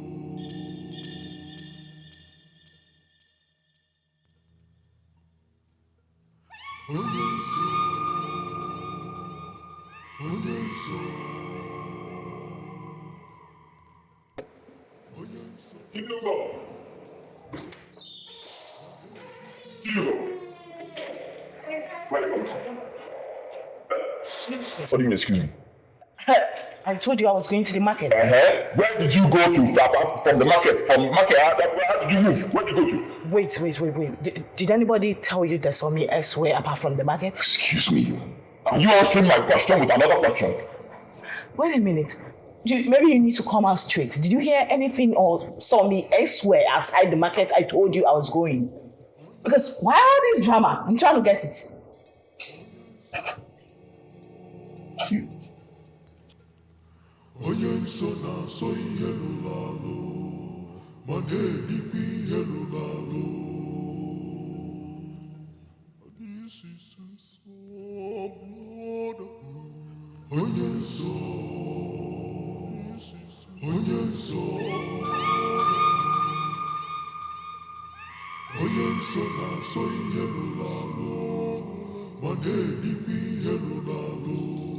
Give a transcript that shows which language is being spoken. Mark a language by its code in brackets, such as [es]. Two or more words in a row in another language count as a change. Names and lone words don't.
[ig] Onye nsọ, onye nsọ, onye nsọ. [en] What do you mean, excuse me? I told you I was going to the market. Where did you go to, Papa? From the market? How did you move? Where did you go to? Wait. Did anybody tell you they saw me elsewhere apart from the market? Excuse me. Are you answering my question with another question? Wait a minute. Maybe you need to come out straight. Did you hear anything or saw me elsewhere outside the market I told you I was going? Because why all this drama? I'm trying to get it. [ig] Onye nsọ na-asọ ihe lụrụ alụ, ma na-edikwa ihe lụrụ alụ. [en] This is nsọ blood. [ig] Onye nsọ, onye nsọ, onye nsọ na-asọ ihe lụrụ alụ, ma na-edikwa ihe lụrụ alụ.